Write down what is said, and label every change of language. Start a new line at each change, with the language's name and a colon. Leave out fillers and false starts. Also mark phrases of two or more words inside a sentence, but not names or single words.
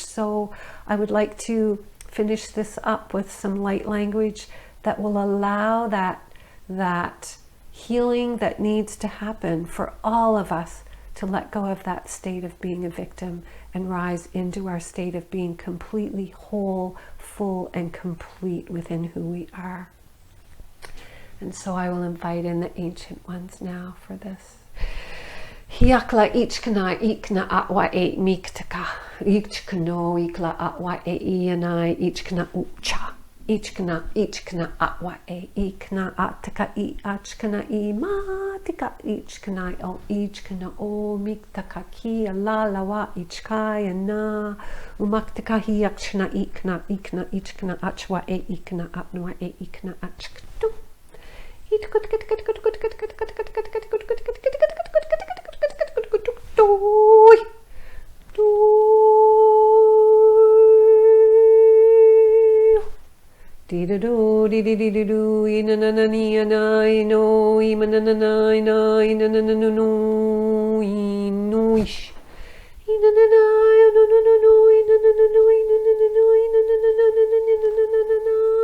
English: So I would like to finish this up with some light language that will allow that healing that needs to happen for all of us to let go of that state of being a victim and rise into our state of being completely whole, full, and complete within who we are. And so I will invite in the ancient ones now for this. Hiakla ichkana ikna atwa e miktaka ichkano ikla atwa e ianai ichkana ucha ichkana atwa e ikna ataka I achkana I matika ichkana o ichkana o miktaka ki alalawa ichkai na umaktaka hi akshana ikna ichkana achwa e ikna atwa e ikna achktu Dee-da-doo, dee-dee-dee-dee-doo, ina-na-na-ni-ana-ino, ima-na-na-na-ina-ina-na-na-no, ino-ish. Ina-na-na-no-no-no-no, ina-na-na-no, ina-na-na-no, ina-na-na-na-na-na-na-na-na-na-na.